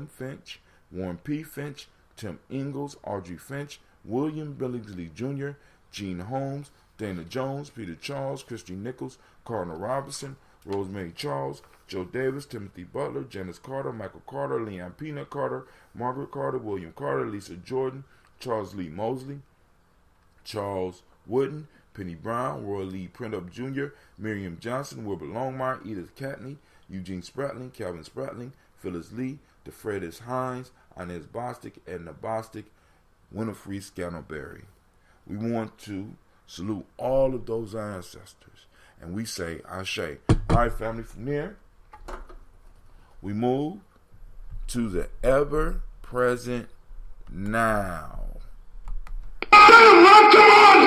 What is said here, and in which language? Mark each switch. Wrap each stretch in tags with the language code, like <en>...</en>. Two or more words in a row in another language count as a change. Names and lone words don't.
<en>Finch, Warren P. Finch, Tim Ingalls, Audrey Finch, William Billingsley Jr., Gene Holmes, Dana Jones, Peter Charles, Christine Nichols, Cardinal Robinson, Rosemary Charles, Joe Davis, Timothy Butler, Janice Carter, Michael Carter, Leanne Peanut Carter, Margaret Carter, William Carter, Lisa Jordan, Charles Lee Mosley, Charles Wooden, Penny Brown, Roy Lee Printup Jr., Miriam Johnson, Wilbur Longmire, Edith Catney, Eugene Spratling, Calvin Spratling, Phyllis Lee, DeFredis Hines, Inez Bostic, Edna Bostic, Winifred Scantleberry. We want to salute all of those ancestors, and we say Ashe. All right, family, from there, we move to the ever-present now. Come on!</en>